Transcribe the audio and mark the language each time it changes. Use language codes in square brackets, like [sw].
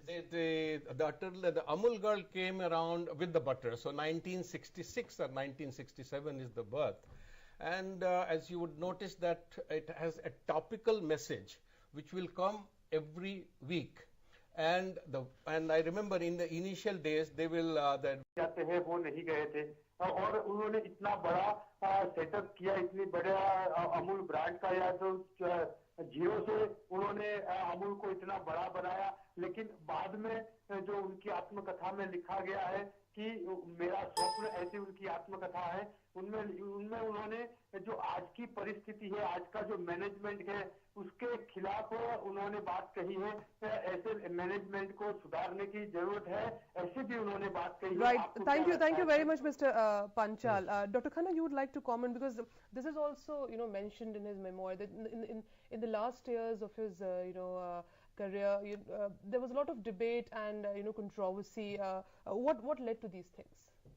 [en] The Amul girl came around with the butter. So 1966 or 1967 is the birth. And as you would notice that it has a topical message which will come every week. And I remember in the initial days they will [hi] जाते हैं वो नहीं गए थे और उन्होंने इतना बड़ा सेटअप किया, इतनी बड़ा अमूल ब्रांड का या तो जीरो से उन्होंने अमूल को इतना बड़ा बनाया, लेकिन बाद में जो उनकी आत्मकथा में लिखा गया है कि मेरा स्वप्न, ऐसी उनकी आत्मकथा है, उनमें उन्होंने जो आज की परिस्थिति है, आज का जो मैनेजमेंट है, उसके खिलाफ उन्होंने बात कही है। ऐसे मैनेजमेंट को सुधारने की जरूरत है, ऐसे भी उन्होंने बात कही है। [en] Right. Thank you very much, Mr. Panchal. Dr. Khanna, you would like to comment, because this is also mentioned in his memoir that in the last years of his career, there was a lot of debate and controversy. What led to these things?